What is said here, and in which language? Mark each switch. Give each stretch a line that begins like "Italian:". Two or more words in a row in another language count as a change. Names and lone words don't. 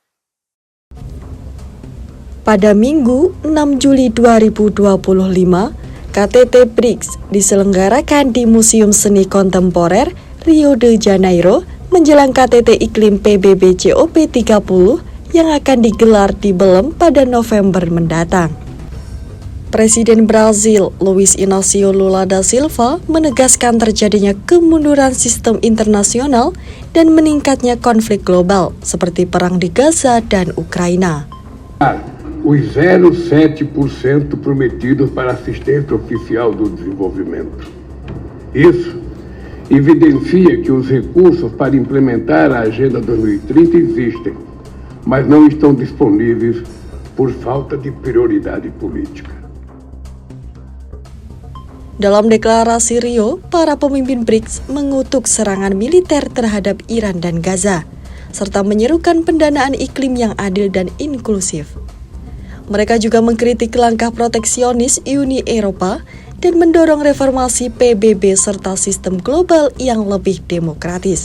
Indonesian: Pada Minggu 6 Juli 2025, KTT BRICS diselenggarakan di Museum Seni Kontemporer Rio de Janeiro menjelang KTT Iklim PBB COP30 yang akan digelar di Belém pada November mendatang. Presiden Brazil Luiz Inácio Lula da Silva menegaskan terjadinya kemunduran sistem internasional dan meningkatnya konflik global seperti perang di Gaza dan Ukraina.
Portuguese: Os 0,7% prometidos para assistência oficial do desenvolvimento. Isso evidencia que os recursos para implementar a Agenda 2030 existem, mas não estão disponíveis por falta de prioridade política.
Indonesian: Dalam deklarasi Rio, para pemimpin BRICS mengutuk serangan militer terhadap Iran dan Gaza, serta menyerukan pendanaan iklim yang adil dan inklusif. Mereka juga mengkritik langkah proteksionis Uni Eropa dan mendorong reformasi PBB serta sistem global yang lebih demokratis.